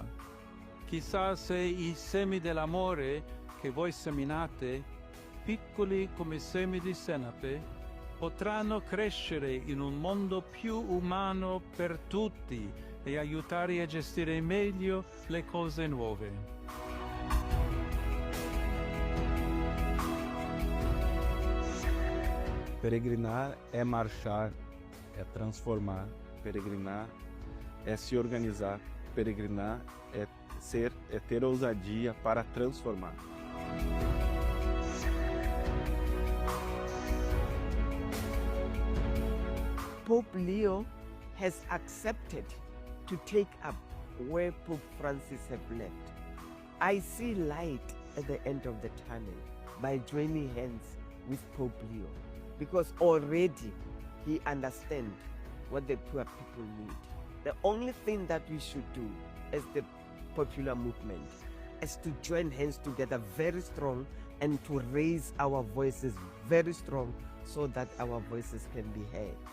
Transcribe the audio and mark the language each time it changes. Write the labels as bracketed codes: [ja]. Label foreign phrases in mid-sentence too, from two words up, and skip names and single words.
[it] Chissà se i semi dell'amore che voi seminate, piccoli come semi di senape, potranno crescere in un mondo più umano per tutti e aiutare a gestire meglio le cose nuove. [pt] Peregrinar é marchar, é transformar. Peregrinar é se organizar. Peregrinar é ter ousadia para transformar. [en] Pope Leo has accepted to take up where Pope Francis have left. I see light at the end of the tunnel by joining hands with Pope Leo, because already he understands what the poor people need. The only thing that we should do as the popular movement is to join hands together very strong and to raise our voices very strong so that our voices can be heard.